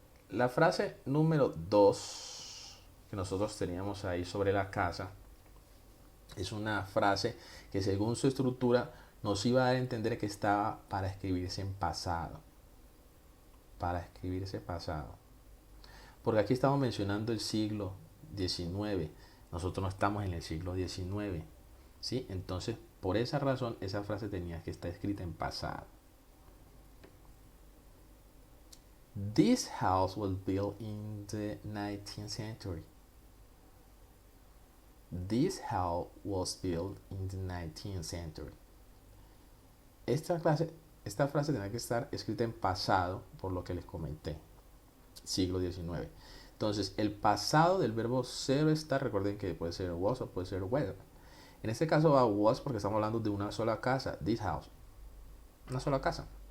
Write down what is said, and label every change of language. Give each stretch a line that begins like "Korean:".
Spanish: La frase número 2 que nosotros teníamos ahí sobre la casa es una frase que según su estructura nos iba a dar a entender que estaba para escribirse en pasado. Para escribirse pasado. Porque aquí estamos mencionando el siglo XIX. Nosotros no estamos en el siglo XIX. ¿Sí? Entonces, por esa razón, esa frase tenía que estar escrita en pasado.
English: This house was built in the 19th century. This house was built in the 19th century.
Spanish: Esta frase tenía que estar escrita en pasado, por lo que les comenté, siglo XIX. Entonces, el pasado del verbo ser estar, recuerden que puede ser was o puede ser were. En este caso va was porque estamos hablando de una sola casa,
English: this house,
Spanish: una sola casa.